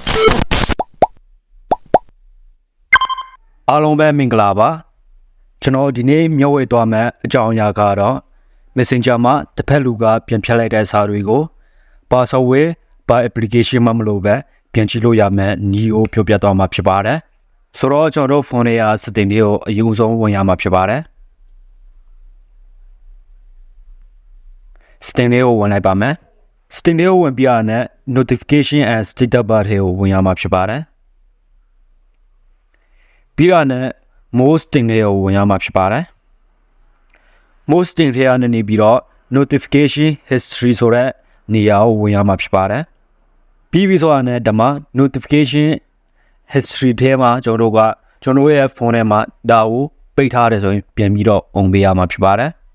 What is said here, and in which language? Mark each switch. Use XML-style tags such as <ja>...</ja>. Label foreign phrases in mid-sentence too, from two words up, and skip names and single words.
<my>အားလုံးပဲမင်္ဂလာပါ, ကျွန်တော်ဒီနေ့မျှဝေသွားမယ့်အကြောင်းအရာကတော့ Messenger မှာတစ်ဖက်လူကပြန်ဖြတ်လိုက်တဲ့စာတွေကို ပါဆော့ဝဲပါ application မှာမလို့ပဲပြန်ကြည့်လို့ရမယ်နီးကိုပြောပြသွားမှာဖြစ်ပါတယ်။ဆိုတော့ကျွန်တော်တို့ဖုန်းထဲက setting တွေကိုအရင်ဆုံးဝင်ရမှာဖြစ်ပါတယ် ။ setting တွေကိုဝင်လိုက်ပါမယ်။ setting တွေကိုဝင်ပြီးတော့</my> <en>notification and status bar</en> <my>တွေကိုဝင်ရမှာဖြစ်ပါတယ်။ ပြီးတော့</my> <en>most setting</en> <my>တွေကိုဝင်ရမှာဖြစ်ပါတယ်။</my> <en>most setting</en> <my>တွေကနေပြီးတော့</my> <en>notification history</en> <my>ဆိုတဲ့နေရာကိုဝင်ရမှာဖြစ်ပါတယ်။ပြီးပြီဆိုတော့ဒီမှာ</my> <en>notification history</en> <my>ထဲမှာကျွန်တော်တို့ရဲ့ဖုန်းထဲမှာဒါကိုပိတ်ထားတယ်ဆိုရင်ပြန်ပြီးတော့ on ပေးရမှာဖြစ်ပါတယ်</my>